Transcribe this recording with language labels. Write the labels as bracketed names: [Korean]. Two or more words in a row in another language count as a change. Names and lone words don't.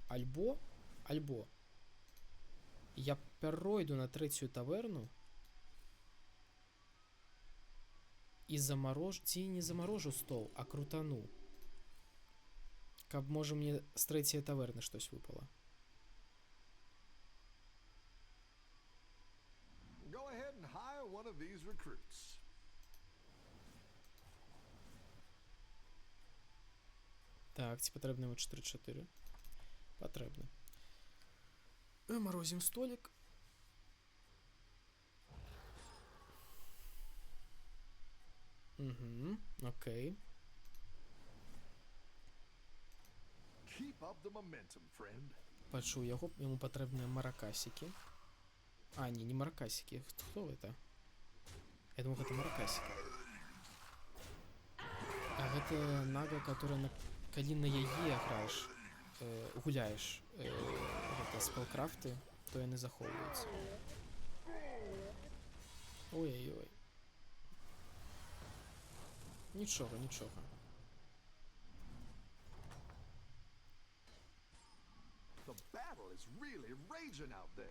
[Belarusian] Альбо я пяройду на 3-ю таверну і замарожу, ці не замарожу стол, а крутану. Каб, можа, мне з 3-й таверны штось выпало. [English] Go ahead and hire one of these recruits. [Belarusian] Так, ці патрэбны яму 4-4? Патрэбны. Марозім столік. Угу, окей. [English] Keep up the momentum, friend. [Belarusian] Пачуў яго, яму патрэбныя маракасікі. А, не маракасікі. Хто гэта? Я думаю, гэта маракасікі. А гэта нага, которая калі на яе граеш, гуляеш, гэта спелкрафты, то яны захоўваюцца. Ой-ой-ой. Нічога, нічога. [English] The battle is really raging out there.